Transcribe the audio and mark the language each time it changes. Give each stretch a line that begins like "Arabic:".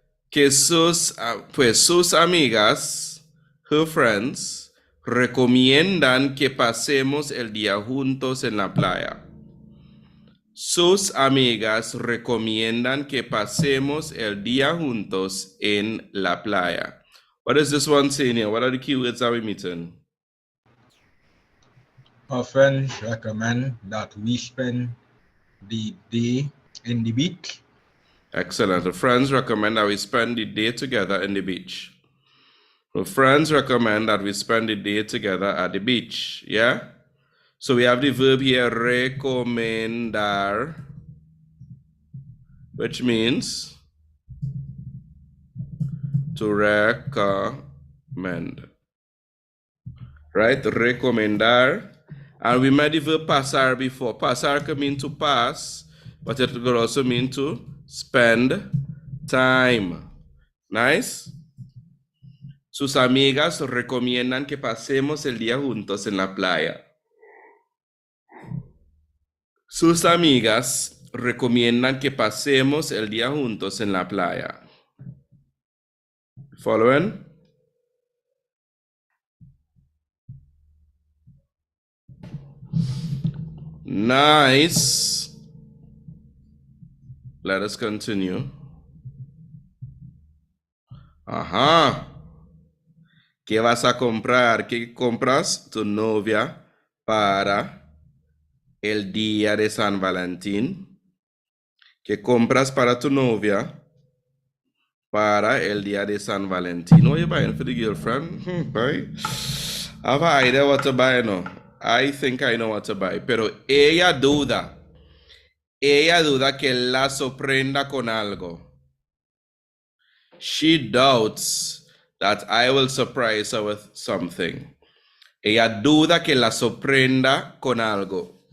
Spanish: Que sus amigas,
English: her friends,
Spanish: recomiendan que pasemos el día juntos en la playa. Sus amigas recomiendan que pasemos el día juntos en la playa.
English: What is this one saying here? What are the keywords that we're meeting? Our friends recommend that we spend the day in the beach. Excellent. The friends recommend that we spend the day together in the beach. The friends recommend that we spend the day together at the beach. Yeah? So we have the verb here, recomendar, which means to recommend. Right? Recomendar. And we met the verb pasar before. Pasar can mean to pass, but it could also mean to spend time. Nice?
Spanish: Sus amigas recomiendan que pasemos el día juntos en la playa. Sus amigas recomiendan que pasemos el día juntos en la playa.
English: Following? Nice. Let us continue.
Spanish: Ajá. ¿Qué vas a comprar? ¿Qué compras tu novia para el día de San Valentín? ¿Qué compras para tu novia para el día de San Valentín?
English: What are you buying for the girlfriend? Buy. I have an idea what to buy, no. I think I know what to buy.
Spanish: Pero ella duda. Ella duda que la sorprenda con algo.
English: She doubts that I will surprise her with something.
Spanish: Ella duda que la sorprenda con algo.